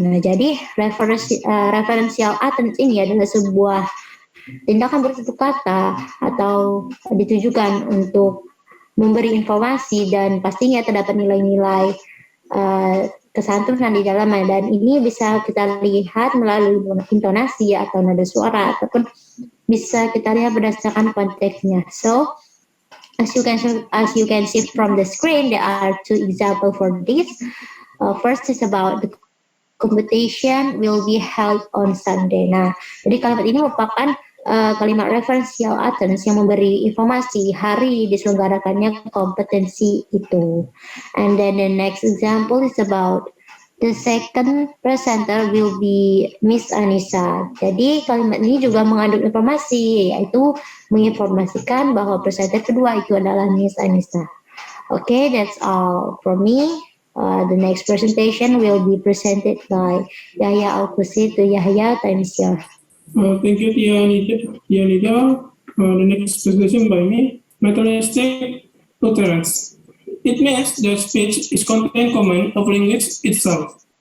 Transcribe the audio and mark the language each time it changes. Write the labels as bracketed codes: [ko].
[id] Nah, jadi referential utterance ini adalah sebuah tindakan bertutur kata atau ditujukan untuk memberi informasi, dan pastinya terdapat nilai-nilai kesantunan di dalamnya, dan ini bisa kita lihat melalui intonasi atau nada suara, ataupun bisa kita lihat berdasarkan konteksnya. [en] So, as you can see from the screen, there are 2 examples for this. First is about the competition will be held on Sunday. [id] Nah, jadi kalimat ini merupakan kalimat referensial utterance yang memberi informasi hari diselenggarakannya kompetensi itu. [en] And then the next example is about the second presenter will be Miss Anisa. [id] Jadi kalimat ini juga mengandung informasi, yaitu menginformasikan bahwa presenter kedua itu adalah Miss Anisa. [en] Okay, that's all from me. The next presentation will be presented by Yahya AlQhudsi. To Yahya, time is yours. Thank you, Anida. The next presentation by me, Methodistic Utterance. It means that speech is content command of language itself.